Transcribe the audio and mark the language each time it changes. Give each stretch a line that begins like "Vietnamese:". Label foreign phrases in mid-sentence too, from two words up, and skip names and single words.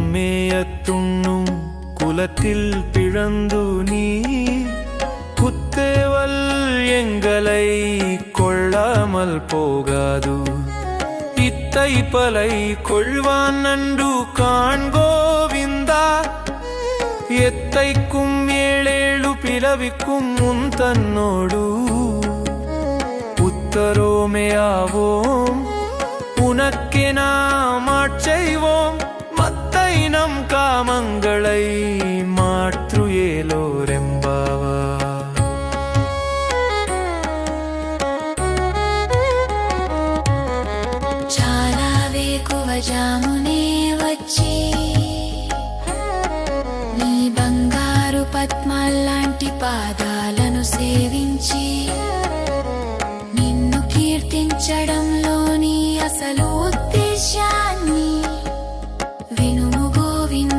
Tamil: மேயத்துண்ணும் குலத்தில் பிழந்து நீ குத்தேவல் எங்களை கொள்ளாமல் போகாது இத்தை பலை கொள்வான் நன்று காண்கோவிந்தா எத்தைக்கும் ஏழேழு பிறவிக்கும் முன் தன்னோடு உத்தரோமையாவோம் உனக்கே நாம் ஆட்செய்வோம் மத்தை நம் காமங்களை மாற்று ஏலோரெம்பாவா.
Telugu: చాలా వేకువజామునే వచ్చి నీ బంగారు పద్మాల్లాంటి పాదాలను సేవించి నిన్ను కీర్తించడంలోని అసలు ఉద్దేశాన్ని వినుము గోవింద.